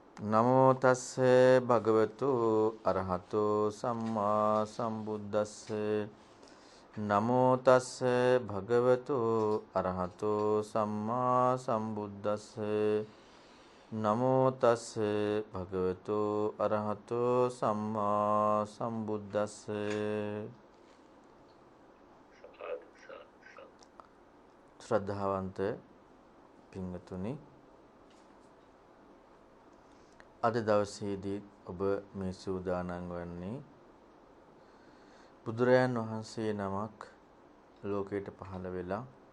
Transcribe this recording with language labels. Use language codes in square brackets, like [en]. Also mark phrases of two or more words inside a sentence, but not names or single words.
[pi] නමෝ තස්ස භගවතු අරහතෝ සම්මා සම්බුද්දස්ස නමෝ තස්ස භගවතු අරහතෝ සම්මා සම්බුද්දස්ස නමෝ තස්ස භගවතු අරහතෝ සම්මා සම්බුද්දස්ස [si] ශ්‍රද්ධාවන්ත පින්වතුනි, අද දවසේදී ඔබ මේ සූදානම් වන්නේ බුදුරජාන් වහන්සේ නමක් ලෝකයට පහළ වෙලා